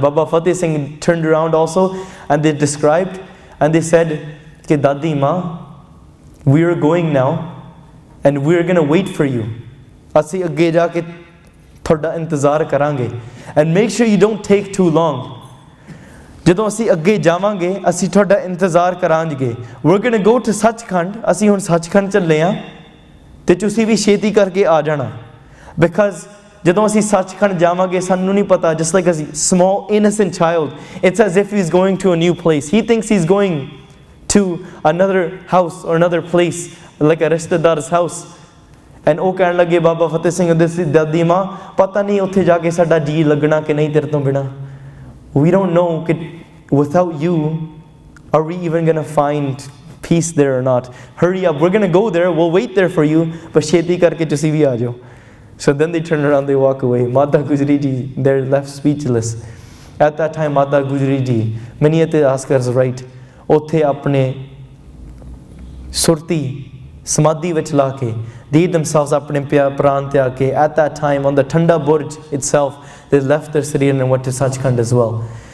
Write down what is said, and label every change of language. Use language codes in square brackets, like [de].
[en] Baba Fateh Singh turned around also and they described and they said [hi] कि दादी माँ, [en] we are going now and we are going to wait for you. [pa] ਅਸੀਂ ਅੱਗੇ ਜਾ ਕੇ ਤੁਹਾਡਾ ਇੰਤਜ਼ਾਰ ਕਰਾਂਗੇ. [en] And make sure you don't take too long. [pa] ਜਦੋਂ ਅਸੀਂ ਅੱਗੇ ਜਾਵਾਂਗੇ ਅਸੀਂ ਤੁਹਾਡਾ ਇੰਤਜ਼ਾਰ ਕਰਾਂਗੇ. [en] We're going to go to Sachkhand. [pa] ਅਸੀਂ ਹੁਣ ਸੱਚਖੰਡ ਚੱਲੇ ਆ ਤੇ ਤੁਸੀਂ ਵੀ ਛੇਤੀ ਕਰਕੇ ਆ ਜਾਣਾ. [en] Because [pa] ਜਦੋਂ ਅਸੀਂ ਸੱਚਖੰਡ ਜਾਵਾਂਗੇ ਸਾਨੂੰ ਨਹੀਂ ਪਤਾ, [en] just like a small innocent child, it's as if he's going to a new place. He thinks he's going to another house or another place, like a rishtadar's house. [pa] And ਉਹ ਕਹਿਣ ਲੱਗੇ ਬਾਬਾ ਫਤਿਹ ਸਿੰਘ ਦੀ ਦਾਦੀ ਮਾਂ, ਪਤਾ ਨਹੀਂ ਉੱਥੇ ਜਾ ਕੇ ਸਾਡਾ ਜੀ ਲੱਗਣਾ ਕਿ ਨਹੀਂ ਤੇਰੇ ਤੋਂ ਬਿਨਾ. [en] We don't know, without you, are we even going to find peace there or not? Hurry up, we're going to go there, we'll wait there for you, but [pa] ਛੇਤੀ ਕਰਕੇ ਤੁਸੀਂ ਵੀ ਆ ਜਾਓ. [en] So then they turn around, they walk away. Mata Gujri Ji, they're left speechless. At that time, Mata Gujri Ji, many Askars write, [pa] ਉੱਥੇ ਆਪਣੇ ਸੁਰਤੀ samadhi ਵਿੱਚ ਲਾ ਕੇ, [en] they themselves [pa] ਆਪਣੇ ਪ੍ਰਾਣ ਤਿਆਗ ਕੇ, [en] at that time on the Thanda Burj itself, they left their Sirhind and went to Sachkhand as well.